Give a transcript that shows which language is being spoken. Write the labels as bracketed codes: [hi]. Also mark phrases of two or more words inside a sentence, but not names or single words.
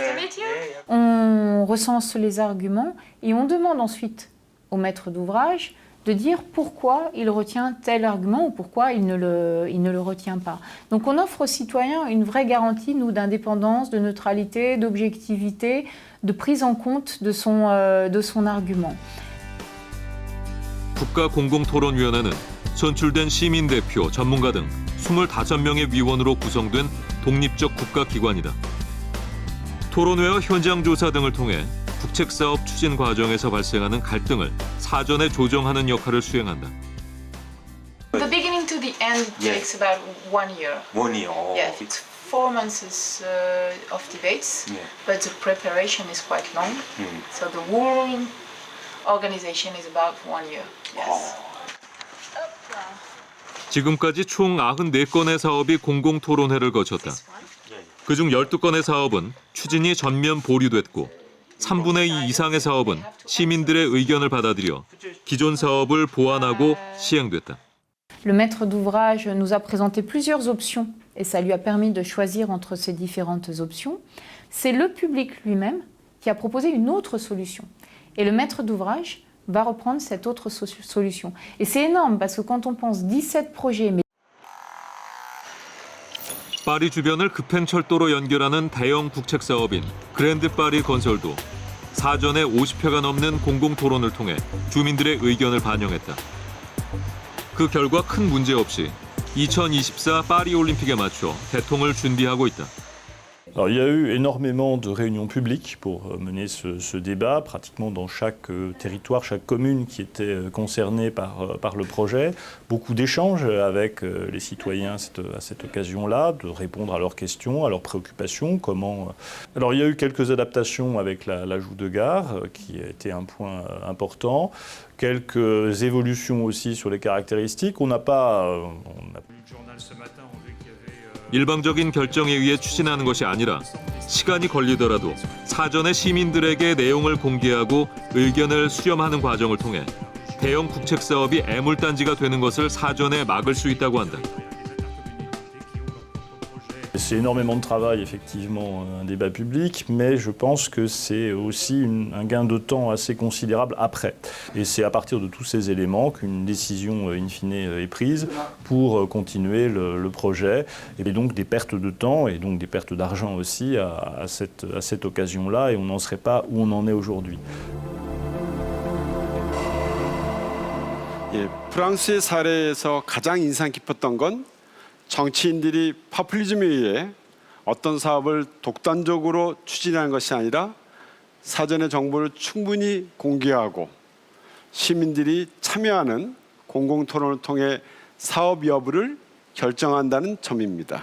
[fr] On recense les arguments et on demande ensuite au maître d'ouvrage de dire pourquoi il retient tel argument ou pourquoi il ne le retient pas. Donc on offre aux citoyens une vraie garantie, nous, d'indépendance, de neutralité, d'objectivité, de prise en compte de son argument. [ko] 국가공공토론위원회는 선출된 시민대표, 전문가 등 25명의 위원으로 구성된 독립적 국가기관이다. 토론회와 현장 조사 등을 통해 국책사업 추진 과정에서 발생하는 갈등을 사전에 조정하는 역할을 수행한다. [en] The beginning to the end takes about 1 year. 1 year. Oh. Yeah, it's 4 months of debates, but the preparation is quite long. So the whole organization is about 1 year. Yes. [ko] 지금까지 총 94건의 사업이 공공토론회를 거쳤다. 그중 12건의 사업은 추진이 전면 보류됐고 3분의 2 이상의 사업은 시민들의 의견을 받아들여 기존 사업을 보완하고 시행됐다. [fr] Le maître d'ouvrage nous a présenté plusieurs options et ça lui a permis de choisir entre ces différentes options. C'est le public lui-même qui a proposé une autre solution. Et le maître d'ouvrage va reprendre cette autre solution. Et c'est énorme parce que quand on pense 17 projets... [ko] 파리 주변을 급행철도로 연결하는 대형 국책사업인 그랜드 파리 건설도 사전에 50회가 넘는 공공토론을 통해 주민들의 의견을 반영했다. 그 결과 큰 문제 없이 2024 파리 올림픽에 맞춰 개통을 준비하고 있다. [fr] Alors, il y a eu énormément de réunions publiques pour mener ce débat, pratiquement dans chaque territoire, chaque commune qui était concernée par le projet. Beaucoup d'échanges avec les citoyens à cette occasion-là, de répondre à leurs questions, à leurs préoccupations. Alors, il y a eu quelques adaptations avec l'ajout de gares, qui a été un point important. Quelques évolutions aussi sur les caractéristiques. On n'a pas... [ko] 일방적인 결정에 의해 추진하는 것이 아니라 시간이 걸리더라도 사전에 시민들에게 내용을 공개하고 의견을 수렴하는 과정을 통해 대형 국책사업이 애물단지가 되는 것을 사전에 막을 수 있다고 한다. [fr] C'est énormément de travail, effectivement, un débat public, mais je pense que c'est aussi un gain de temps assez considérable après. Et c'est à partir de tous ces éléments qu'une décision, in fine, est prise pour continuer le projet. Et donc des pertes de temps et donc des pertes d'argent aussi à cette occasion-là, et on n'en serait pas où on en est aujourd'hui. [ko] 예, 프랑스의 사례에서 가장 인상 깊었던 건 정치인들이 포퓰리즘에 의해 어떤 사업을 독단적으로 추진하는 것이 아니라 사전에 정보를 충분히 공개하고 시민들이 참여하는 공공토론을 통해 사업 여부를 결정한다는 점입니다.